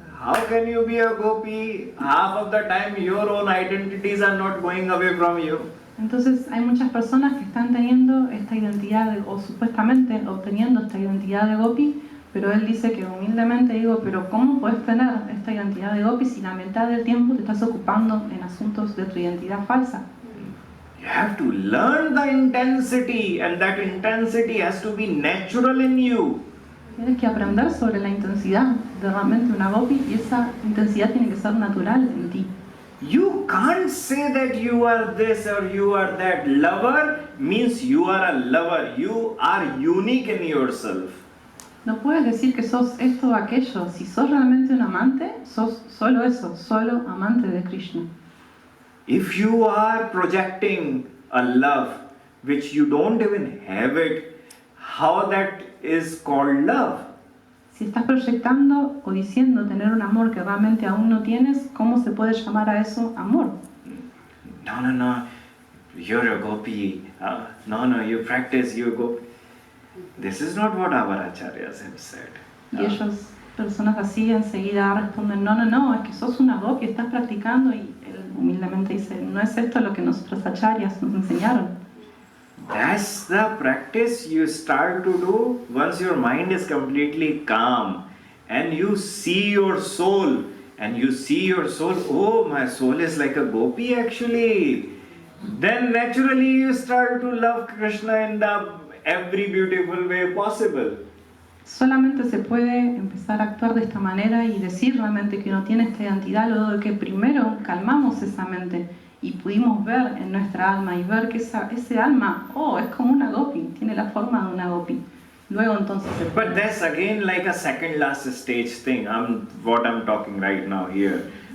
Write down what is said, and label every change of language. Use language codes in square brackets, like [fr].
[en] How can you be a Gopi? Half of the time your own identities are not going away from you. [es] Entonces hay muchas personas que están teniendo esta identidad, o supuestamente obteniendo esta identidad de Gopi, pero él dice que humildemente digo, pero ¿cómo puedes tener esta identidad de Gopi si la mitad del tiempo te estás ocupando en asuntos de tu identidad falsa? [en] You have to learn the intensity, and that intensity has to be natural in you. [es] Tienes que aprender sobre la intensidad de realmente una Gopi y esa intensidad tiene que ser natural en ti. [en] You can't say that you are this or you are that. Lover means you are a lover. You are unique in yourself. [es] No puedes decir que sos esto o aquello. Si sos realmente un amante, sos solo eso, solo amante de Krishna. [en] If you are projecting a love which you don't even have it, how that is called love? [es] Si estás proyectando o diciendo tener un amor que realmente aún no tienes, ¿cómo se puede llamar a eso amor? [en] No, you're a gopi. No, you practice, you're a gopi. This is not what our acharyas have said. [es] Y ellos, personas así, enseguida responden, no, es que sos una gopi, estás practicando, y él humildemente dice, no es esto lo que nuestros acharyas nos enseñaron. [en] That's the practice you start to do once your mind is completely calm and you see your soul, oh, my soul is like a gopi actually. Then naturally you start to love Krishna in the every beautiful way possible. [es] Solamente se puede empezar a actuar de esta manera y decir realmente que uno tiene esta identidad, luego de que primero calmamos esa mente y pudimos ver en nuestra alma y ver que ese alma, es como una gopi, tiene la forma de una gopi. Luego entonces se puede. [en] But that's again like a second last stage thing. What I'm talking right now here.